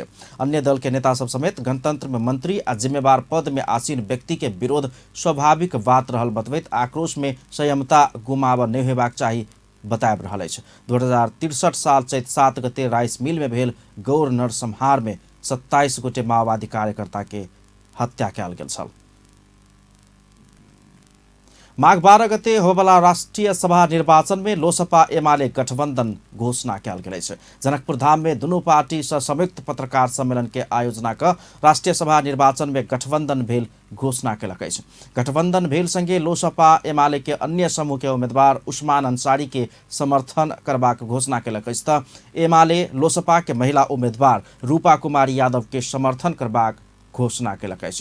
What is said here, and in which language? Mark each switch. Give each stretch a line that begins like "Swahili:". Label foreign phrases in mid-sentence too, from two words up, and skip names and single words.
Maithili: अन्य दल के नेता सब समेत गणतंत्र में मंत्री आ जिम्मेवार पद में आसीन व्यक्ति के विरोध स्वाभाविक बात रहल बतबैत आक्रोश में संयमता गुमाव नहीं हेबाक चाही बताब रहल अछि। 2063 साल चैत 7 गते राइस मिल में भेल गौर नरसंहार में 27 गोटे माओवादी कार्यकर्ता के हत्या कयल गेल छल। माघ 12 गते होबला राष्ट्रीय सभा निर्वाचन में लोसपा एमाले गठबंधन घोषणा कयल गेल अछि। जनकपुर धाम में दुनू पार्टी से संयुक्त पत्रकार सम्मेलन के आयोजना कर राष्ट्रीय सभा निर्वाचन में गठबंधन भेल घोषणा केलक अछि। गठबंधन भेल संगे लोसपा एमाले के अन्य समूह के उम्मीदवार उस्मान अंसारी के समर्थन करबाक घोषणा केलक अछि तऽ एमाले लोसपा के महिला उम्मीदवार रूपा कुमारी यादव के समर्थन करबाक घोषणा केलक अछि।